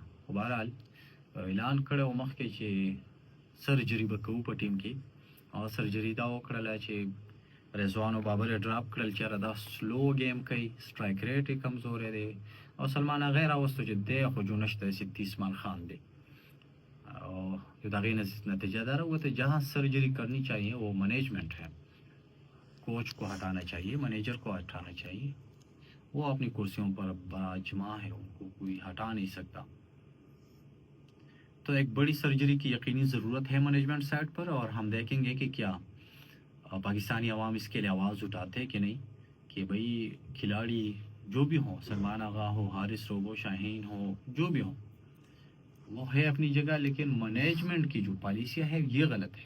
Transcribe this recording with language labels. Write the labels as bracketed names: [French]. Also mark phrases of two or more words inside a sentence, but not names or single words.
[Pashto] خو بهرحال اعلان کړی و مخکې چې سرجري به کوو په ټیم کې. او سرجري دا وکړله چې رضوان او بابر یې ډراپ کړل چې یاره دا [English] slow game [Pashto] کوي، [English] strike rate [Pashto] یې کمزوری دی. او سلمان آغا یې راوستو چې دی خو جو نشته، سید اسمان خان دی. او د هغې نتیجه دا راوته [Urdu] جہاں سرجری کرنی چاہیے وہ مینجمنٹ ہے. کوچ کو ہٹانا چاہیے, منیجر کو ہٹانا چاہیے. وہ اپنی کرسیوں پر بڑا جمع ہے, ان کو کوئی ہٹا نہیں سکتا. تو ایک بڑی سرجری کی یقینی ضرورت ہے [English] management side [Urdu] پر, اور ہم دیکھیں گے کہ کیا پاکستانی عوام اس کے لیے آواز اٹھاتے کہ نہیں, کہ بھئی کھلاڑی جو بھی ہوں, سلمان آغا ہو, حارث روبو, شاہین ہو, جو بھی ہوں, وہ ہے اپنی جگہ, لیکن مینجمنٹ کی جو پالیسیاں ہے یہ غلط ہے.